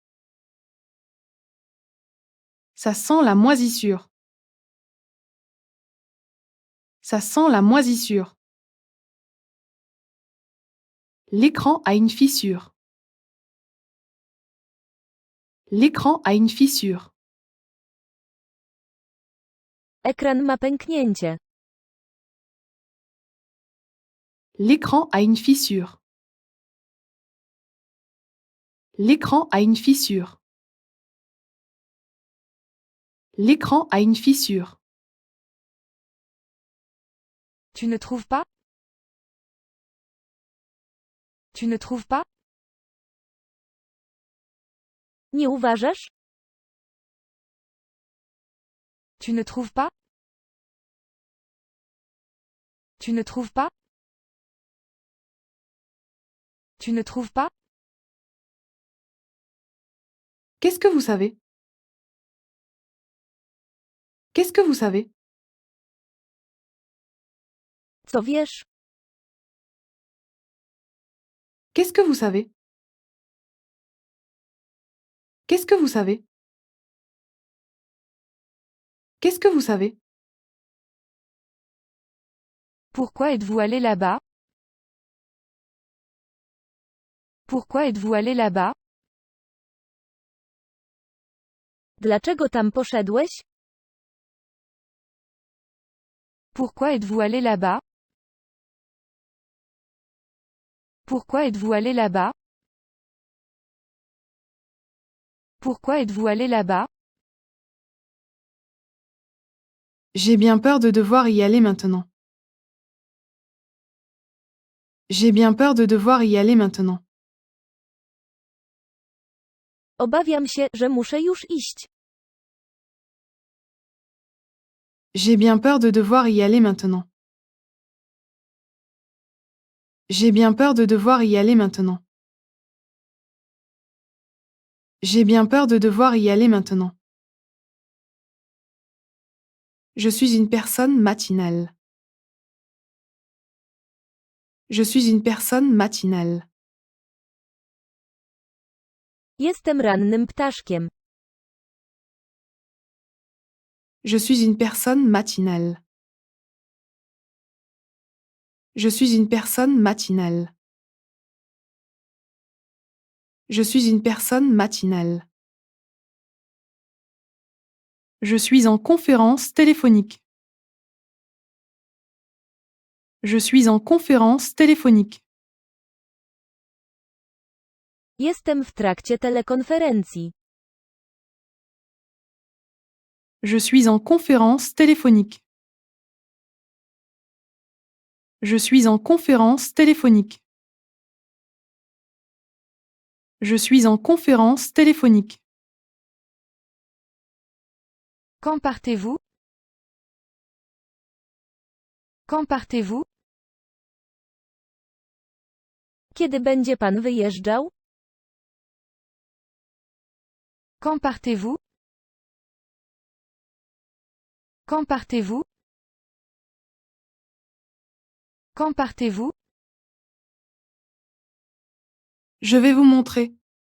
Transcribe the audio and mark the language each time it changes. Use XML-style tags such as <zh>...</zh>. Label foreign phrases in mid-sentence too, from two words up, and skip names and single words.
<fr>Ça sent la moisissure. Ça sent la moisissure. L'écran a une fissure. L'écran a une fissure.</fr> <pl>Ekran ma pęknięcie.</pl> <fr>L'écran a une fissure. L'écran a une fissure. L'écran a une fissure. Tu ne trouves pas? Tu ne trouves pas?</fr> <pl>Nie uważasz?</pl> <fr>Tu ne trouves pas? Tu ne trouves pas? Tu ne trouves pas? Qu'est-ce que vous savez? Qu'est-ce que vous savez?</fr> <pl>Co wiesz?</pl> <fr>Qu'est-ce que vous savez? Qu'est-ce que vous savez? Qu'est-ce que vous savez? Pourquoi êtes-vous allé là-bas? Pourquoi êtes-vous allé là-bas?</fr> <pl>Dlaczego tam poszedłeś?</pl> <fr>Pourquoi êtes-vous allé là-bas? Pourquoi êtes-vous allé là-bas? Pourquoi êtes-vous allé là-bas? J'ai bien peur de devoir y aller maintenant. J'ai bien peur de devoir y aller maintenant.</fr> <pl>Obawiam się, że muszę już iść.</pl> <fr>J'ai bien peur de devoir y aller maintenant. J'ai bien peur de devoir y aller maintenant. J'ai bien peur de devoir y aller maintenant. Je suis une personne matinale. Je suis une personne matinale.</fr> <pl>Jestem rannym ptaszkiem.</pl> <fr>Je suis une personne matinale. Je suis une personne matinale. Je suis une personne matinale. Je suis en conférence téléphonique. Je suis en conférence téléphonique.</fr> <pl>Jestem w trakcie telekonferencji.</pl> <fr>Je suis en conférence téléphonique. Je suis en conférence téléphonique. Je suis en conférence téléphonique. Quand partez-vous? Quand partez-vous?</fr> <pl>Kiedy będzie pan wyjeżdżał?</pl> <fr>Quand partez-vous? Quand partez-vous? Quand partez-vous? Je vais vous montrer.</fr>